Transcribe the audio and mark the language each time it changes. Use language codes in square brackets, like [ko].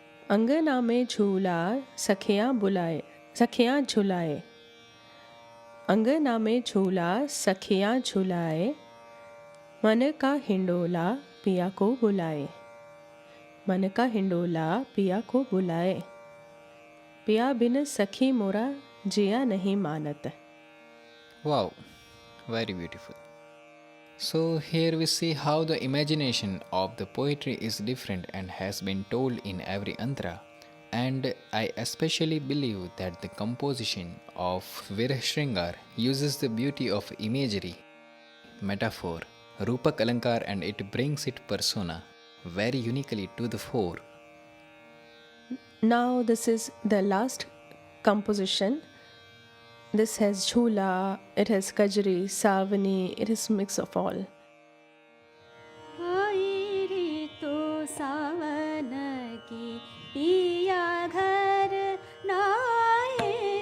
[hi] अंगना में झूला सखियाँ बुलाए सखियाँ झुलाए अंगना में झूला सखियाँ झुलाए मन का हिंडोला पिया को बुलाए मन का हिंडोला पिया को बुलाए पिया बिन सखी मोरा जिया नहीं मानत [en] Wow, very beautiful. So, here we see how the imagination of the poetry is different and has been told in every antra. And I especially believe that the composition of Virah Shringar uses the beauty of imagery, metaphor, Rupak Alankar, and it brings its persona very uniquely to the fore. Now this is the last composition. This has Jhula, it has Kajri, Savani, it is mix of all. [hi] आई रे तो सावन की पिया घर नाए